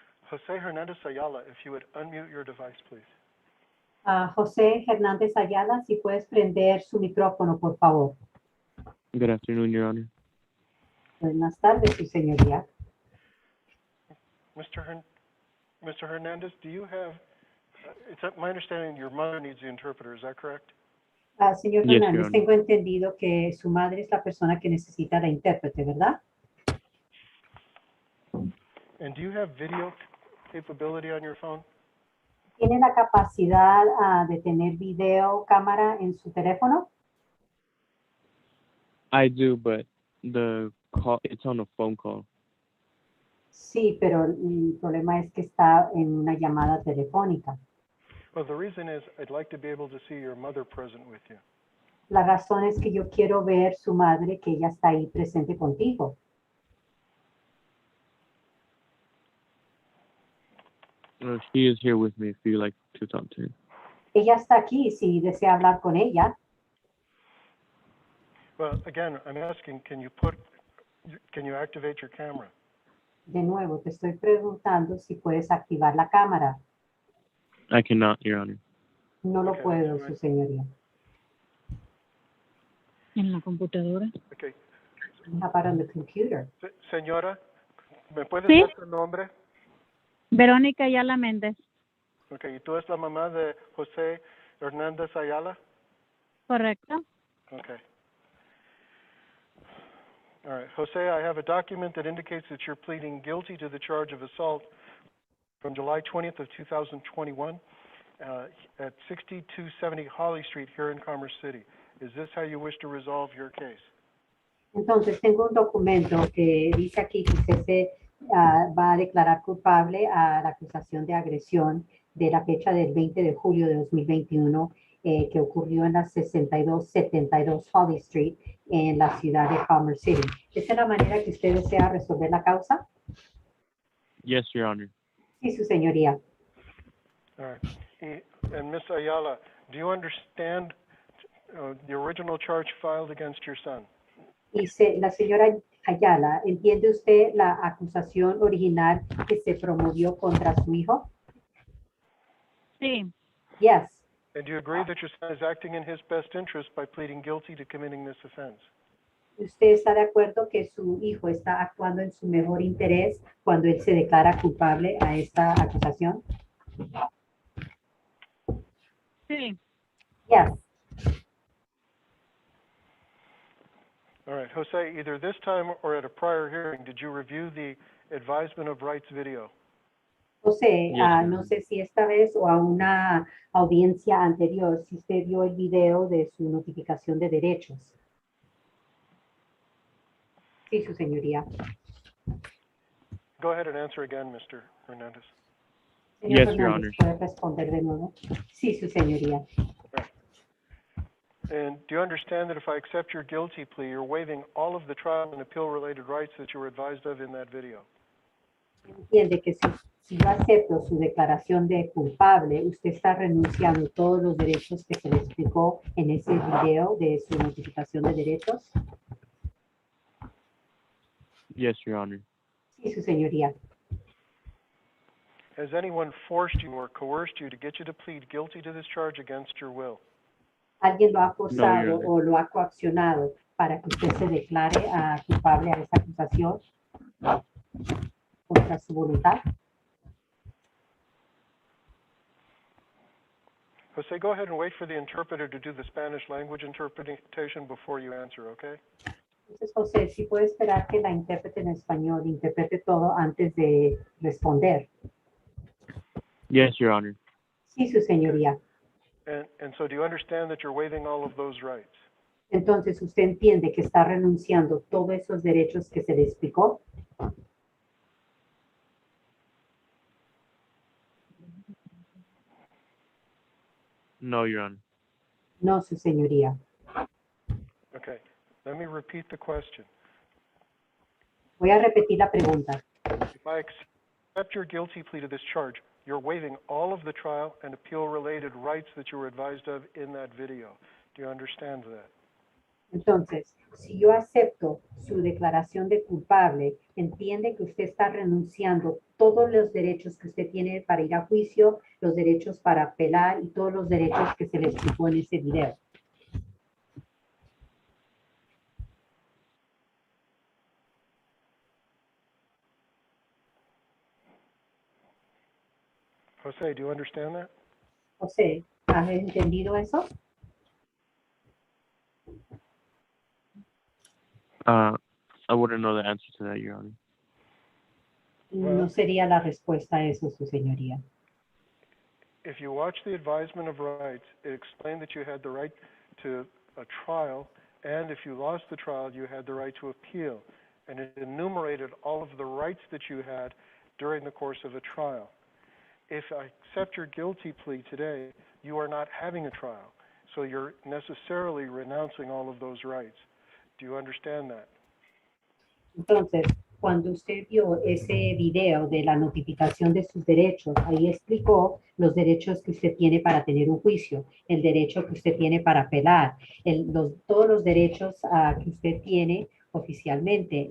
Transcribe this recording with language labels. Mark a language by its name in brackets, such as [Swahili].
[English] Jose Hernandez Ayala, if you would unmute your device, please. [Spanish] José Hernández Ayala, si puedes prender su micrófono, por favor. [English] Good afternoon, Your Honor. [Spanish] Buenas tardes, su señoría. [English] Mr. Hernandez, do you have, it's my understanding your mother needs the interpreter, is that correct? [Spanish] Señor [English] Yes, Your [Spanish] Hernández, [English] Honor. [Spanish] tengo entendido que su madre es la persona que necesita la intérprete, ¿verdad? [English] And do you have video capability on your phone? [Spanish] ¿Tiene la capacidad de tener video cámara en su teléfono? [English] I do, but the call, it's on a phone call. [Spanish] Sí, pero el problema es que está en una llamada telefónica. [English] Well, the reason is I'd like to be able to see your mother present with you. [Spanish] La razón es que yo quiero ver su madre, que ella está ahí presente contigo. [English] She is here with me if you like to talk to her. [Spanish] Ella está aquí si desea hablar con ella. [English] Well, again, I'm asking, can you activate your camera? [Spanish] De nuevo, te estoy preguntando si puedes activar la cámara. [English] I cannot, Your Honor. [Spanish] No lo [English] Okay, [Spanish] puedo, [English] that's [Spanish] su señoría. En la computadora. [English] Okay. How about on the computer? [Spanish] Señora, ¿me puedes Sí. dar tu nombre? Verónica Ayala Méndez, Okay, ¿y tú eres la mamá de José Hernández Ayala? correcto. [English] Okay. All right, Jose, I have a document that indicates that you're pleading guilty to the charge of assault from July 20th of 2021 at 6270 Holly Street here in Commerce City. Is this how you wish to resolve your case? [Spanish] Entonces, tengo un documento que dice aquí que usted se va a declarar culpable a la acusación de agresión de la fecha del 20 de julio de 2021 que ocurrió en la 6272 Holly Street en la ciudad de Commerce City. ¿Esa es la manera que usted desea resolver la causa? [English] Yes, Your Honor. [Spanish] Sí, su señoría. [English] All right. And Ms. Ayala, do you understand the original charge filed against your son? [Spanish] Y la señora Ayala, ¿entiende usted la acusación original que se promovió contra su hijo? Sí, [English] Yes. And do you agree that your son is acting in his best interest by pleading guilty to committing this offense? [Spanish] ¿Usted está de acuerdo que su hijo está actuando en su mejor interés cuando él se declara culpable a esta acusación? sí. [English] Yes. All right, Jose, either this time or at a prior hearing, did you review the advisement of rights video? [Spanish] José, [English] Yes, [Spanish] no sé si esta vez o a una audiencia anterior, si usted vio el video de su notificación de derechos. Sí, su señoría. [English] Go ahead and answer again, Mr. Hernandez. [Spanish] Señor [English] Yes, Your [Spanish] Hernández, [English] Honor. [Spanish] ¿puede responder de nuevo? Sí, su señoría. [English] And do you understand that if I accept your guilty plea, you're waiving all of the trial and appeal-related rights that you were advised of in that video? [Spanish] Entiende que si yo acepto su declaración de culpable, usted está renunciando a todos los derechos que se le explicó en ese video de su notificación de derechos. [English] Yes, Your Honor. [Spanish] Sí, su señoría. [English] Has anyone forced you or coerced you to get you to plead guilty to this charge against your will? [Spanish] ¿Alguien lo ha [English] No, [Spanish] forzado [English] Your Honor. [Spanish] o lo ha coaccionado para que usted se declare culpable a esta acusación contra su voluntad? [English] Jose, go ahead and wait for the interpreter to do the Spanish language interpretation before you answer, okay? [Spanish] Entonces, José, si puede esperar que la intérprete en español interprete todo antes de responder. [English] Yes, Your Honor. [Spanish] Sí, su señoría. [English] And so do you understand that you're waiving all of those rights? [Spanish] Entonces, ¿usted entiende que está renunciando todos esos derechos que se le explicó? [English] No, Your Honor. [Spanish] No, su señoría. [English] Okay, let me repeat the question. [Spanish] Voy a repetir la pregunta. [English] If I accept your guilty plea to this charge, you're waiving all of the trial and appeal-related rights that you were advised of in that video. Do you understand that? [Spanish] Entonces, si yo acepto su declaración de culpable, entiende que usted está renunciando todos los derechos que usted tiene para ir a juicio, los derechos para apelar y todos los derechos que se le explicó en ese video. [English] Jose, do you understand that? [Spanish] José, ¿has entendido eso? [English] I wouldn't know the answer to that, Your Honor. [Spanish] No sería la respuesta a eso, su señoría. [English] If you watch the advisement of rights, it explained that you had the right to a trial, and if you lost the trial, you had the right to appeal. And it enumerated all of the rights that you had during the course of a trial. If I accept your guilty plea today, you are not having a trial, so you're necessarily renouncing all of those rights. Do you understand that? [Spanish] Entonces, cuando usted vio ese video de la notificación de sus derechos, ahí explicó los derechos que usted tiene para tener un juicio, el derecho que usted tiene para apelar, todos los derechos que usted tiene oficialmente.